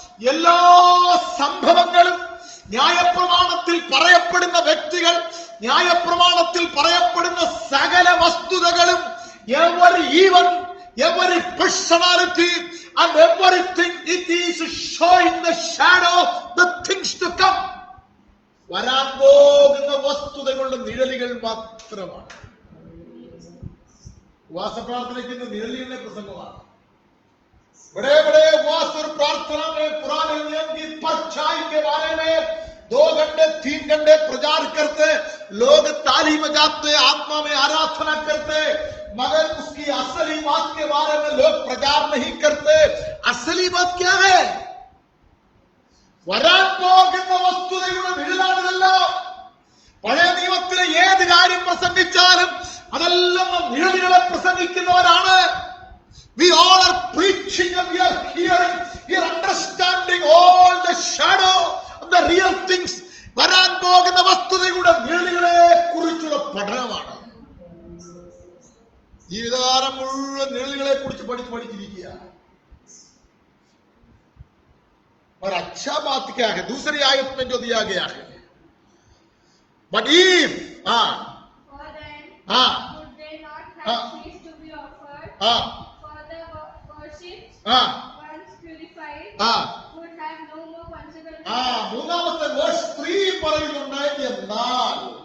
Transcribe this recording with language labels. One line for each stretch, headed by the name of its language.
Malayalam: എല്ലാ സംഭവങ്ങളും, ന്യായപ്രമാണത്തിൽ പറയപ്പെടുന്ന വ്യക്തികൾ, ന്യായപ്രമാണത്തിൽ പറയപ്പെടുന്ന സകല വസ്തുതകളും,
English: every event, every personality and everything, it is showing the shadow, the things to come.
Malayalam: വരാൻ പോകുന്ന വസ്തുതകളുടെ നിഴലുകൾ മാത്രമാണ്. ഉപവാസപ്രാർത്ഥനയ്ക്ക് നിഴലിന്റെ പ്രസംഗമാണ്.
Hindi: बड़े बड़े उपवास और प्रार्थना में पुराने नियम की परछाई के बारे में 2 घंटे 3 घंटे प्रचार करते, लोग ताली बजाते, आत्मा में आराधना करते, मगर उसकी असली बात के बारे में लोग प्रचार नहीं करते. असली बात क्या है?
Malayalam: വരാൻ പോകുന്ന വസ്തുതയുടെ നിഴലാണിതല്ലോ. പഴയ നിയമത്തിലെ ഏത് കാര്യം പ്രസംഗിച്ചാലും അതെല്ലാം നിഴലുകളെ പ്രസംഗിക്കുന്നവരാണ്.
English: We all are preaching and we are hearing, we are understanding all the shadow of the real things.
Malayalam: വരാൻ പോകുന്ന വസ്തുതയുടെ നിഴലുകളെ കുറിച്ചുള്ള പഠനമാണ്. ജീവിതകാലം മുഴുവൻ നിഴലുകളെ കുറിച്ച് പഠിച്ചിരിക്കുക.
Hindi: और अच्छा बात क्या है? दूसरी आयत में जो दिया गया है,
English: but if would they not have ceased to be offered? For the worship once purified would have no more consequences.
Malayalam: മൂന്നാമത്തെ verse 3 പറയുന്നുണ്ട്, എന്നാൽ